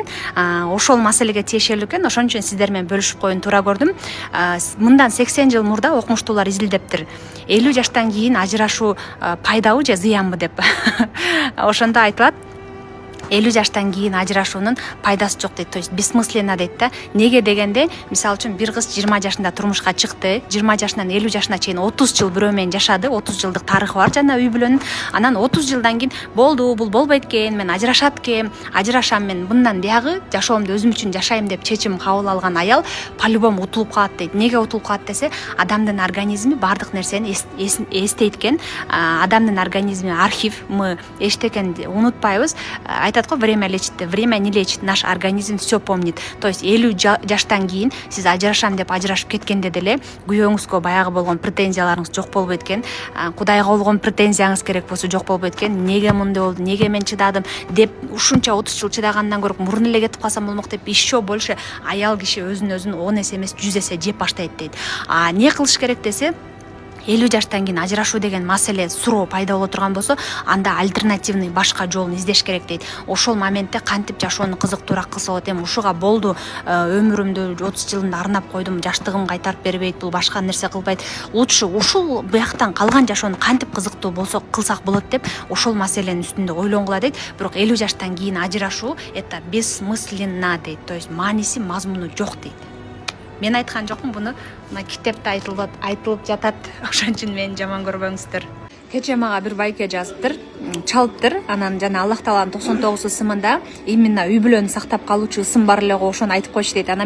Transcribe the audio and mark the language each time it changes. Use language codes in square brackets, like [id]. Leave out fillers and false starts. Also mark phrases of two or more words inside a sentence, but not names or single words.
[ky] Ошол маселеге тиешелүү экен. Ошон үчүн сиздер менен бөлүшүп коюуну туура көрдүм. Мындан 80 жыл мурда окумуштуулар изилдептир. 50 жаштан кийин ажырашуу пайдабы же зыянбы деп. Ошондо айтылат, 50 жаштан кийин ажырашуунун пайдасы жок дейт. [ru] То есть бессмысленно [ky] дейт да. Неге дегенде, мисалы үчүн бир кыз 20 жашында турмушка чыкты, 20 жашынан 50 жашына чейин 30 жыл бирөө менен жашады, 30 жылдык тарыхы бар жана үй бүлөнүн. Анан 30 жылдан кийин болду, бул болбойт экен, мен ажырашат экем, ажырашам, мен мындан биягы жашоомду өзүм үчүн жашайм деп чечим кабыл алган аял по-любому утулуп калат дейт. Неге утулуп калат десе, адамдын организми бардык нерсени эстейт экен. Адамдын организми архив, мы эчтекени унутпайбыз. Айтат го, [ru] время лечит, время не лечит, наш организм все помнит. То есть [ky] 50 жаштан кийин сиз ажырашам деп ажырашып кеткенде деле күйөөңүзгө баягы болгон претензияларыңыз жок болбойт экен. Кудайга болгон претензияңыз керек болсо жок болбойт экен. Неге мындай болду, неге мен чыдадым деп ушунча 30 жыл чыдагандан көрө мурун эле кетип калсам болмок деп [ru] еще больше [ky] аял киши өзүн 10 эсе эмес 100 эсе жеп баштайт дейт. Не кылыш керек десе, 50 жаштан кийин ажырашуу деген маселе, суроо пайда боло турган болсо, анда альтернативный башка жолун издеш керек дейт. Ошол моментте кантип жашоону кызыктуураак кылса болот, эми ушуга болду, өмүрүмдү 30 жылымды арнап койдум, жаштыгым кайтарып бербейт, бул башка нерсе кылбайт. Лучше ушул бияктан калган жашоону кантип кызыктуу болсо кылсак болот деп ошол маселенин үстүндө ойлонгула дейт. Бирок 50 жаштан кийин ажырашуу [ru] это бессмысленно [ky] дейт. То есть мааниси, мазмуну жок дейт. Мен айткан жокмун буну, мына китепте айтылып жатат. Ошон үчүн мени жаман көрбөңүздөр. Кече мага бир байке жазыптыр, чалыптыр. Анан жана Аллах Тааланын 99 ысымында именно үй бүлөнү сактап калуучу ысым бар эле го, ошону айтып койчу дейт.